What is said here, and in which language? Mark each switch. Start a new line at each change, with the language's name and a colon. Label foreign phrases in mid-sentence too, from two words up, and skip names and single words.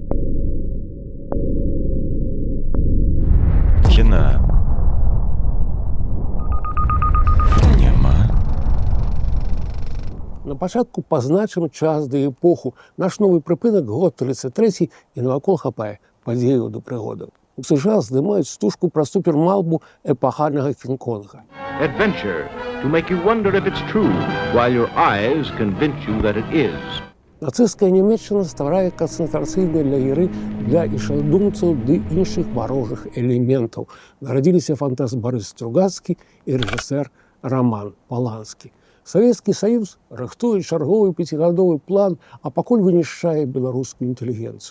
Belarusian: Кіна няма. На пачатку пазначым час ды эпоху. Наш новы прыпынак год 33 і навакол хапае падзеяў да прыгодаў. У США здымаюць стужку пра супермалбу эпахальнага Кінг-Конга.
English: Adventure to make you wonder if it's true, while your eyes convince you that it is.
Belarusian: Нацысцкая Нямецчына стварае канцэнтрацыйныя лагеры для ішадумцаў ды іншых варожых элементаў. Нарадзіліся фантаст Барыс Стругацкі і рэжысэр Роман Поланскі. Савецкі Саюз рыхтуе чарговы 5гадовы план, а пакуль вынішчае беларускую інтэлігенцыю.